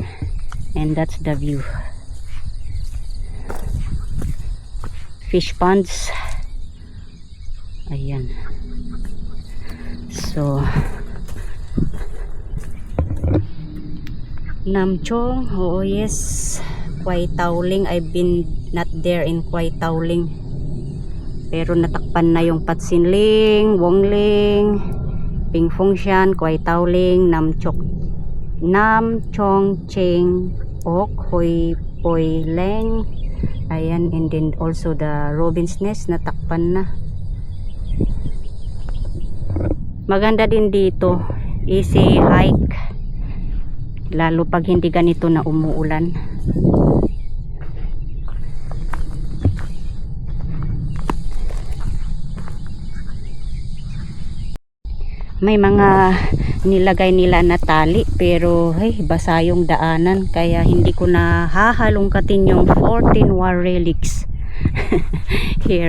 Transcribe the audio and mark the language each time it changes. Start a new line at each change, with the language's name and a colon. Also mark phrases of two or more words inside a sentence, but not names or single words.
English: And that's the view. Fish ponds.
Filipino: Ayan. So Namchong.
English: Oh yes. Kwai Tauling. I've been not there in Kwai Tauling.
Filipino: Pero natakpan na yung Patsinling, Wongling, Pingfungshan, Kwai Tauling, Namchong Cheng Ok, Hoi Poi Leng. Ayan,
English: and then also the
Filipino: Robin's Nest natakpan na. Maganda din dito.
English: Easy hike.
Filipino: Lalo pag hindi ganito na umuulan. May mga nilagay nila na tali pero hey, basa yung daanan kaya hindi ko na hahalungkatin yung 14
English: Warrelix here.